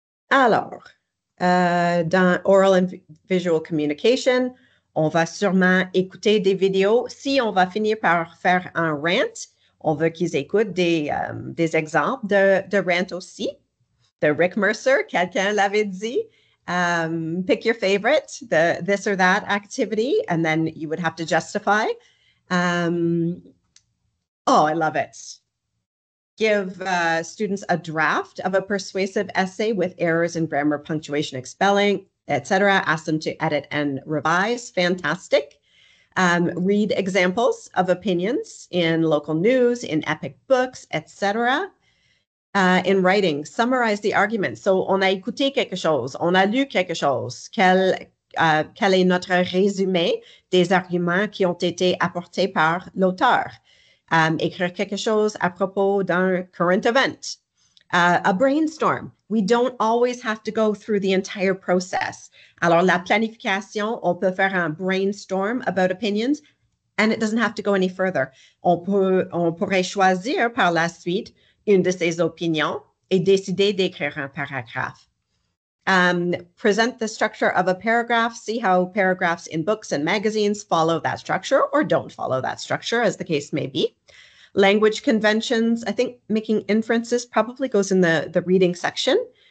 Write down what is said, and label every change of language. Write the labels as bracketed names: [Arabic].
[French] Alors, dans Oral and Visual Communication, on va sûrement écouter des vidéos. Si on va finir par faire un rant, on veut qu'ils écoutent des exemples de rant aussi. De Rick Mercer, quelqu'un l'avait dit. [English] Pick your favorite, the this or that activity, and then you would have to justify. I love it. Give students a draft of a persuasive essay with errors in grammar, punctuation, spelling, etc. Ask them to edit and revise. Fantastic. Read examples of opinions in local news, in epic books, etc. In writing, summarize the argument. [French] So, on a écouté quelque chose, on a lu quelque chose. Quel est notre résumé des arguments qui ont été apportés par l'auteur? Écrire quelque chose à propos d'un [English] current event. A brainstorm. We don't always have to go through the entire process. [French] Alors, la planification, on peut faire un brainstorm [English] about opinions, and it doesn't have to go any further. [French] On pourrait choisir par la suite une de ces opinions et décider d'écrire un paragraphe. [English] Present the structure of a paragraph. See how paragraphs in books and magazines follow that structure or don't follow that structure, as the case may be. Language conventions. I think making inferences probably goes in the reading section.